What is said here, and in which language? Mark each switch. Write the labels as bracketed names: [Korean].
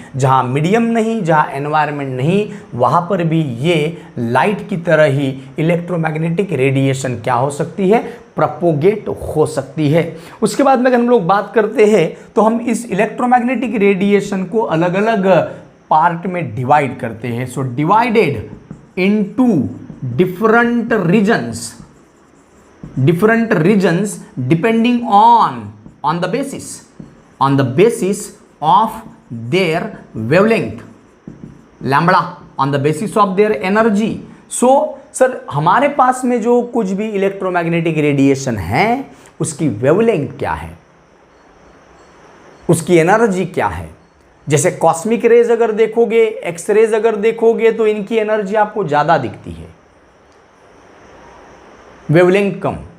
[Hindi] जहां मीडियम नहीं, जहां एनवायरनमेंट नहीं, वहां पर भी ये लाइट की तरह ही इलेक्ट्रोमैग्नेटिक रेडिएशन क्या हो सकती है, प्रोपोगेट हो सकती है। उसके बाद में अगर हम लोग बात करते हैं तो हम इस इलेक्ट्रोमैग्नेटिक रेडिएशन को अलग अलग पार्ट में डिवाइड करते हैं। [English] So divided into different regions depending on the basis of their wavelength, lambda, on the basis of their energy. [Hindi] So sir हमारे पास में जो कुछ भी इलेक्ट्रोमैग्नेटिक रेडिएशन है उसकी वेवलेंथ क्या है, उसकी एनर्जी क्या है। जैसे कॉस्मिक रेज अगर देखोगे, एक्स रेज अगर देखोगे तो इनकी एनर्जी आपको ज्यादा दिखती है, वेवलेंथ कम।